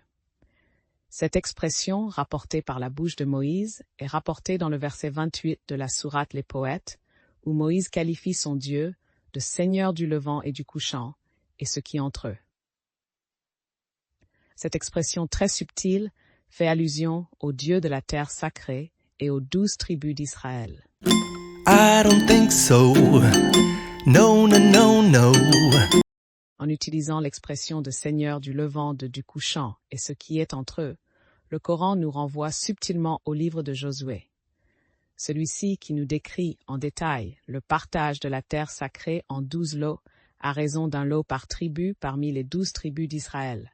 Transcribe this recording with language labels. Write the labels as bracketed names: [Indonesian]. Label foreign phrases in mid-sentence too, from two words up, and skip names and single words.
[French] Cette expression, rapportée par la bouche de Moïse, est rapportée dans le verset 28 de la sourate Les Poètes, où Moïse qualifie son Dieu de Seigneur du levant et du couchant, et ce qui entre eux. Cette expression très subtile fait allusion au Dieu de la terre sacrée et aux 12 tribus d'Israël. [English] I don't think so. No, no, no, no. [French] En utilisant l'expression de Seigneur du levant et du couchant et ce qui est entre eux, le Coran nous renvoie subtilement au livre de Josué. Celui-ci qui nous décrit en détail le partage de la terre sacrée en 12 lots, à raison d'un lot par tribu parmi les 12 tribus d'Israël.